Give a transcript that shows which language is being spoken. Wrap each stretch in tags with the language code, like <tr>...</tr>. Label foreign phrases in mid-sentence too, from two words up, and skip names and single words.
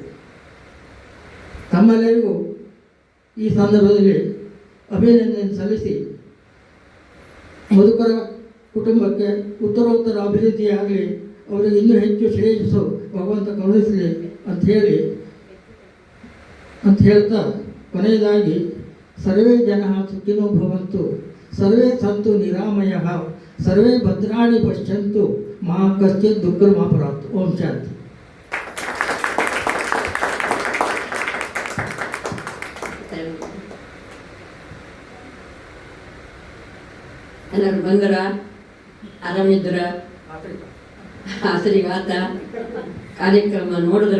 <kn>ತಮ್ಮೆಲ್ಲರಿಗೂ ಈ ಸಂದರ್ಭದಲ್ಲಿ ಅಭಿನಂದನೆ ಸಲ್ಲಿಸಿ ಮುದುಕರ ಕುಟುಂಬಕ್ಕೆ ಉತ್ತರೋತ್ತರ ಅಭಿವೃದ್ಧಿಯಾಗಲಿ, ಅವರಿಗೆ ಇನ್ನೂ ಹೆಚ್ಚು ಶ್ರೇಯಸ್ಸು ಭಗವಂತ ಕರುಣಿಸಲಿ ಅಂತ ಹೇಳ್ತಾ ಕೊನೆಯದಾಗಿ</kn> <sa>ಸರ್ವೇ ಜನಃ ಸುಖಿನೋ ಭವಂತು, ಸರ್ವೇ ಸಂತು ನಿರಾಮಯಃ, ಸರ್ವೇ ಭದ್ರಾಣಿ ಪಶ್ಯಂತು, ಮಾ ಕಶ್ಚಿತ್ ದುಃಖ ಪ್ರಾಪ್ತು. ಓಂ ಶಾಂತಿ.</sa> <kn>ಎಲ್ಲರೂ ಬಂದರ, ಆರಾಮಿದ್ರ, ಹಸರಿಗಾತ ಕಾರ್ಯಕ್ರಮ ನೋಡಿದ್ರ.</kn>